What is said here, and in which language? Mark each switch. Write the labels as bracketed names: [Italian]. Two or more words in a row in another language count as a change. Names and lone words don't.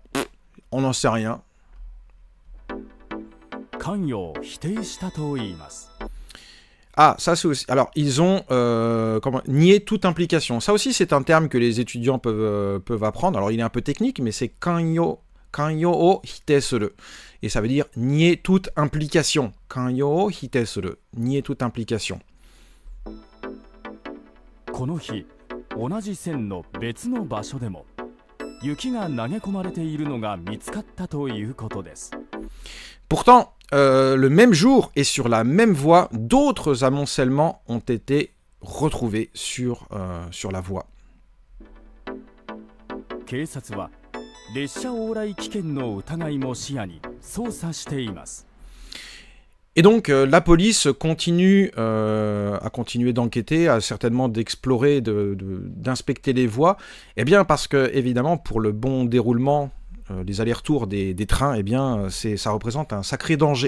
[French] On n'en sait rien. Ah, ça c'est aussi... Alors, ils ont nié toute implication. Ça aussi, c'est un terme que les étudiants peuvent apprendre. Alors, il est un peu technique, mais c'est [Japanese] 関与を否定する. [French] Et ça veut dire nier toute implication. [Japanese] 関与を否定する. [French] Nier toute implication. [Japanese] この日、同じ線の別の場所でも雪が投げ込まれているのが見つかったということです。 [French] Pourtant, le même jour et sur la même voie, d'autres amoncellements ont été retrouvés sur la voie. [Japanese] 警察は列車往来危険の疑いも視野に捜査しています。 [French] Et donc, la police continue à continuer d'enquêter, à certainement d'explorer, d'inspecter les voies. Eh bien, parce que, évidemment, pour le bon déroulement, les allers-retours des trains, eh bien, ça représente un sacré danger.